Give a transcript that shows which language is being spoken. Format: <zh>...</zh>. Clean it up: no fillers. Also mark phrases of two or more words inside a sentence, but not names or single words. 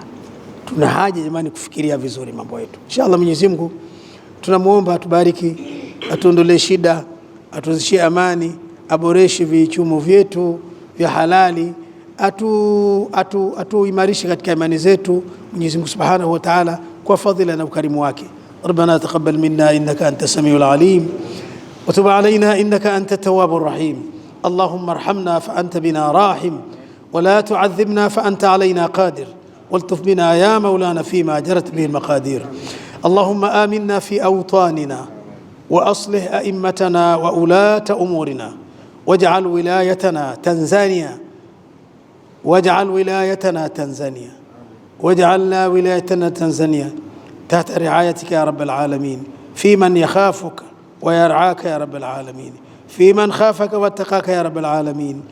<sw>Tuna haja jamani kufikiria vizuri mambo yetu. Inshallah Mwenyezi Mungu tunamuomba atubariki, atuondolee shida, atuzishie amani, aboreshe vichumo vyetu vya halali, atuimarishe katika imani zetu Mwenyezi Mungu</sw> <ar>سبحانه وتعالى</ar> <sw>kwa fadhila na ukarimu wake.</sw> <ar>ربنا تقبل منا إنك أنت السميع العليم وتب علينا إنك أنت التواب الرحيم. اللهم ارحمنا فأنت بنا راحم، ولا تعذبنا فأنت علينا قادر، والطف بنا يا مولانا فيما جرت به المقادير. اللهم آمنا في أوطاننا، وأصلح أئمتنا وولاة أمورنا، واجعل ولايتنا تنزانيا، واجعل ولايتنا تنزانيا، واجعلنا ولايتنا تنزانيا تحت رعايتك يا رب العالمين، في من يخافك ويرعاك يا رب العالمين، في من خافك واتقاك يا رب العالمين.</ar>